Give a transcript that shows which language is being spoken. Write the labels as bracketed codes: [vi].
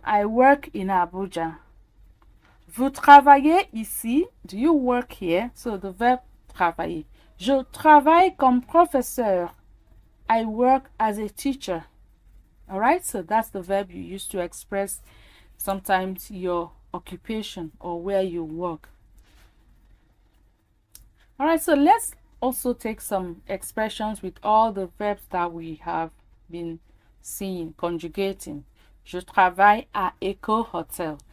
[en] I work in Abuja. [fr] Vous travaillez ici. [en] Do you work here? So the verb travailler. [fr] Je travaille comme professeur. [en] I work as a teacher. All right, so that's the verb you use to express sometimes your occupation or where you work. All right, so let's also take some expressions with all the verbs that we have been seeing, conjugating. [fr] Je travaille à Eco Hotel.